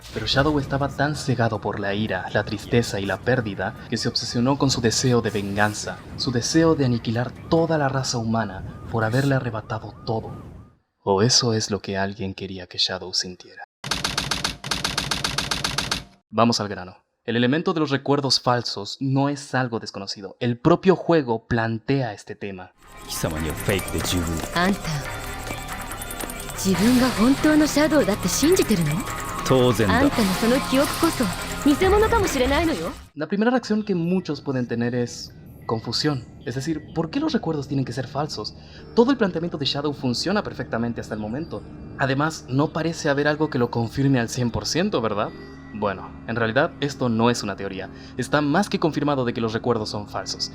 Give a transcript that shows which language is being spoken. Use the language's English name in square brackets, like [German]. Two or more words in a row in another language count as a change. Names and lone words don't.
[Spanish] Pero Shadow estaba tan cegado por la ira, la tristeza y la pérdida que se obsesionó con su deseo de venganza, su deseo de aniquilar toda la raza humana por haberle arrebatado todo. O eso es lo que alguien quería que Shadow sintiera. Vamos al grano. El elemento de los recuerdos falsos no es algo desconocido. El propio juego plantea este tema. [Japanese] 貴様にはフェイクで十分だ。あんた、自分が本当のシャドウだって信じてるの？当然だ。あんたのその記憶こそ偽物かもしれないのよ。 [Spanish] La primera reacción que muchos pueden tener es confusión. Es decir, ¿por qué los recuerdos tienen que ser falsos? Todo el planteamiento de Shadow funciona perfectamente hasta el momento. Además, no parece haber algo que lo confirme al 100%, ¿verdad? Bueno, en realidad esto no es una teoría. Está más que confirmado de que los recuerdos son falsos.